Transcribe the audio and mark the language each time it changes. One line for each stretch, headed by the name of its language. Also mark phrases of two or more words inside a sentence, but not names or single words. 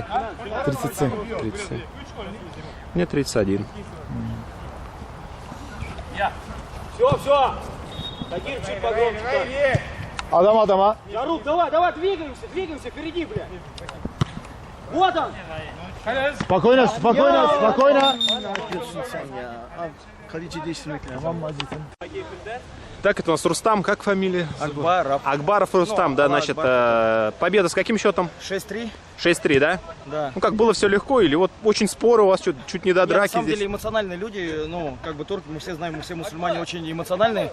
Russian: 37. 37. Мне 31. Все. Тагир чуть погромче.
Turkish: Adama.
Russian: Жарук, давай, двигаемся, впереди, бля. Вот он. Spokojna.
Turkish: Ne yapıyorsun sen ya? Abi, kaleci değiştirmek lazım.
Russian: Так, это у нас Рустам, как фамилия? Акбаров. Акбаров Рустам, да, значит, победа с каким счетом? 6-3. 6-3, да? Да. Ну как, было все легко или вот очень споры у вас, чуть не до На драки самом здесь? деле эмоциональные люди, ну, как бы турки, мы все знаем, мы все мусульмане очень эмоциональные.